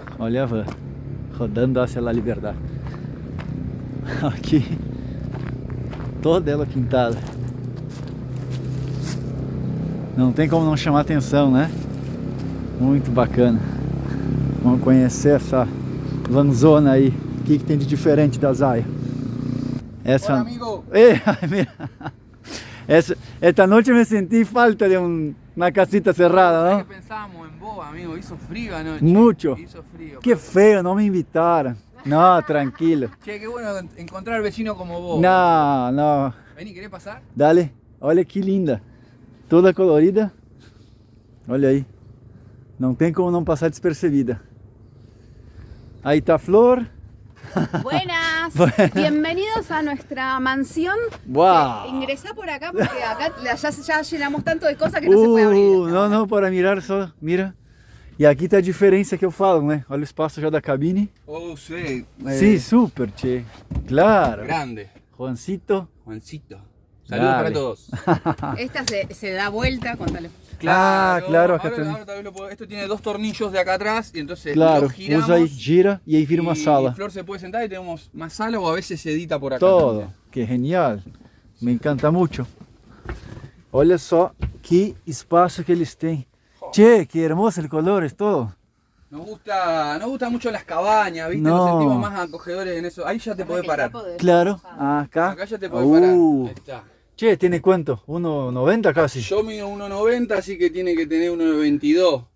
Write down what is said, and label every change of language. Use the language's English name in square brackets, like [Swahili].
[Portuguese] Olha a van rodando a Se La Libertad. Aqui toda ela pintada. Não tem como não chamar atenção, né? Muito bacana. Vamos conhecer essa vanzona aí. O que tem de diferente da Zaia? Essa... [Spanish] Hola, amigo. Mira. Esta noche me sentí falta de una casita cerrada, ¿no? Que pensábamos en vos, amigo. Hizo frío anoche. Mucho. Hizo frío. Qué feo, no me invitaron. No, tranquilo. Che, qué bueno encontrar vecinos como vos. No. Vení, ¿querés pasar? [Portuguese] Dale, olha que linda. Toda colorida. Olha aí. Não tem como não passar despercebida. [Spanish] Ahí está Flor. Buenas, bienvenidos a nuestra mansión. Wow. Ingresá por acá porque acá ya llenamos tanto de cosas que no se puede abrir. [Portuguese] Não, para mirar só, mira. E aqui tá a diferença que eu falo, né? Olha o espaço já da cabine. [Spanish] Oh, sí. Sí, súper, che. Claro. Grande. Juancito. Saludos Dale. para todos. Esta se da vuelta, contale. claro, acá ahora también esto tiene 2 tornillos de acá atrás y entonces Claro, lo giramos. [Portuguese] usa aí, gira e aí vira uma sala. [Spanish] Y Flor se puede sentar y tenemos más sala o a veces se edita por acá. Todo, también. que genial. Me encanta muito. [Portuguese] Olha só que espaço que eles têm. [Spanish] Che, que hermoso el color, es todo. Nos gusta mucho las cabañas, ¿viste? No. Nos sentimos más acogedores en eso. Ahí ya te podés parar. Claro, acá. Acá ya te podés parar. Ahí está. Che, ¿tiene cuánto? 1,90 casi. Yo mido 1,90, así que tiene que tener 1,22.